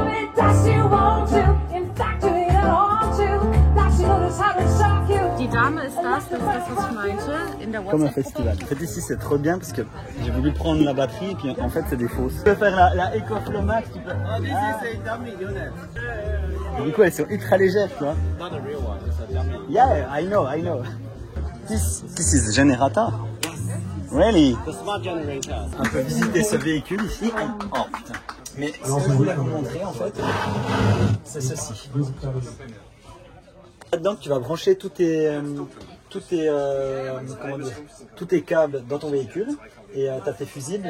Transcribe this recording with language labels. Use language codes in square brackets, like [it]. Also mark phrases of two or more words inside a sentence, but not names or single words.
[de] Die Dame ist das, was ich meinte, in der [fr] Comme un WhatsApp. festival. En fait, ici, c'est trop bien parce que j'ai voulu prendre la batterie et puis en fait, c'est des fausses. Tu peux faire la EcoFlow Max, tu peux. Ah. Et du coup, elles sont ultra légères, tu vois. [en] Not a real one, it's a dummy. Yeah, I know. This is generator. Really? The smart generator. [fr] On peut visiter ce véhicule ici. Oh putain. Mais ce que je voulais vous montrer en fait, c'est ceci. Là-dedans, tu vas brancher tous tes câbles dans ton véhicule et tu as tes fusibles.